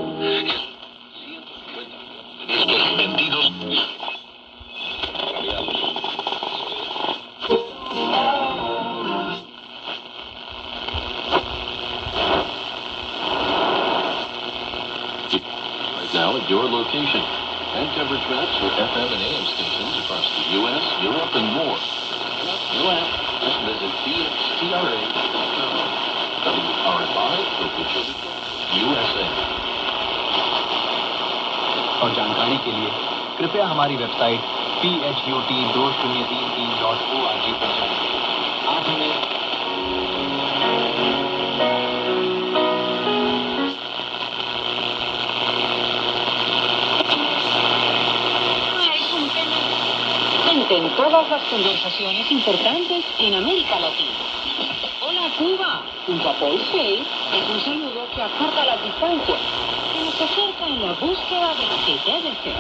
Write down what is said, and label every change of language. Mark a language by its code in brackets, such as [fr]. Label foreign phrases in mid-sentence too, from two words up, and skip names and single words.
[es] 150 discos vendidos. [en] Right now at your location. And coverage maps for FM and AM stations across the U.S., Europe, and more. New app. Just visit dx-66.com. WRFI, local children. USA। [hi] और जानकारी के लिए कृपया हमारी वेबसाइट phut2033.org पर जाएं। आप हमें [es] En todas las conversaciones importantes en América Latina. Hola Cuba, junto a Paul Shea, es un saludo que acorta las distancias, que nos acerca en la búsqueda de lo que debe ser.